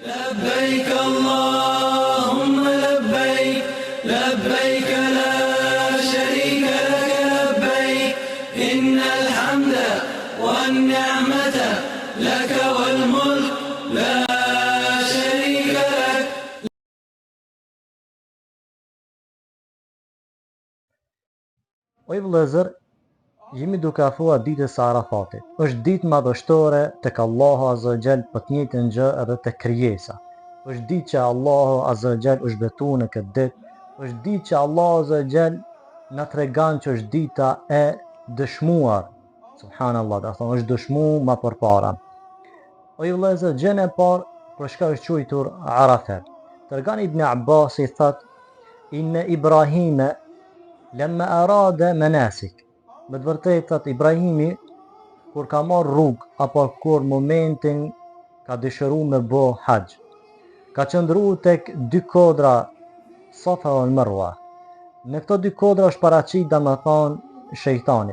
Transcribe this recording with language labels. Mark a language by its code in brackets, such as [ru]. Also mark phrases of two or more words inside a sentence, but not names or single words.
[ar] لبيك اللهم لبيك لبيك لا شريك لك لبيك إن الحمد والنعمة لك والملك لا شريك لك. [sq] O i vëllezër, jemi duke afruar ditës së Arafatit. Është ditë madhështore tek Allahu [ar] عز وجل, [sq] për të njëjtën gjë edhe tek krijesa. Është ditë që Allahu [ar] عز وجل [sq] është betuar në këtë ditë. Është ditë që Allahu [ar] عز وجل [sq] na tregon që është dita e dëshmuar. Subhanallahu, do thonë është dëshmuar më përpara. O i vëllezër, gjëja e parë për çka është quajtur Arafat. Tregon Ibn Abbas i thotë: [ar] إن إبراهيم لما أراد مناسك. [sq] Me të vërtetë thot Ibrahimi kur ka marrë rrugë apo kur momentin ka dëshiruar me bë haxh, ka qëndruar tek dy kodra Safa dhe Marwa. Në këto dy kodra është paraqit domethënë shejtani.